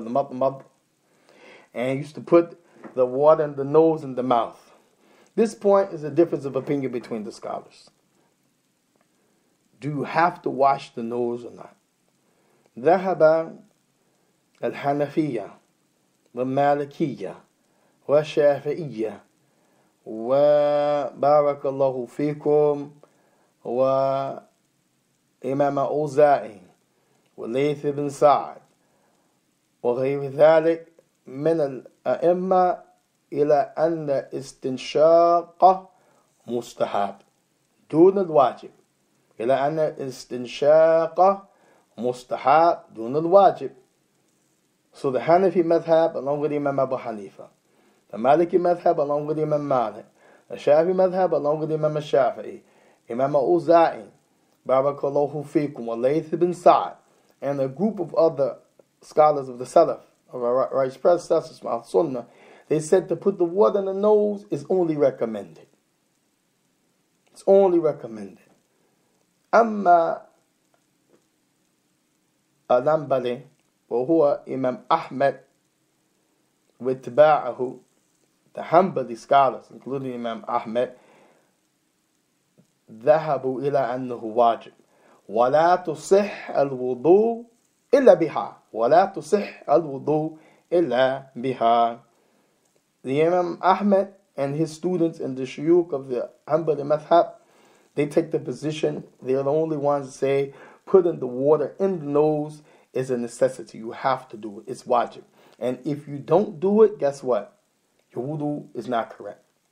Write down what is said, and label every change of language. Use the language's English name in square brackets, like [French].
[English] And used to put the water in the nose and the mouth. This point is a difference of opinion between the scholars. Do you have to wash the nose or not? [Arabic] ذهب الحنفية والمالكية والشافعية وبارك الله فيكم وإمام أوزاعي وليث بن سعد وغير ذلك من الأئمة إلى أن استنشاق مستحب دون الواجب. إلى أن استنشاق مستحب دون الواجب. [English] So the Hanafi madhab along with Imam Abu Hanifa, the Maliki madhab along with Imam Malik, The Shafi'i madhab along with Imam al-Shafi'i, Imam al-Uza'i, Barakallahu fikum, Layth ibn Sa'd, and a group of other scholars of the Salaf, of our righteous predecessors, Sunnah, they said to put the water in the nose is only recommended. It's only recommended. [Arabic] Amma al-Hanbali, وهو Imam Ahmad واتباعه, [English] the Hanbali scholars, including Imam Ahmad, [Arabic] ذهبوا إلى أنه واجب ولا تصح الوضوء إلا بها ولا تصح الوضوء إلا بها. [English] The Imam Ahmad and his students and the shuyukh of the Hanbali madhab, they take the position, they are the only ones that say putting the water in the nose is a necessity. You have to do it. It's wajib. And if you don't do it, guess what? Your wudu is not correct.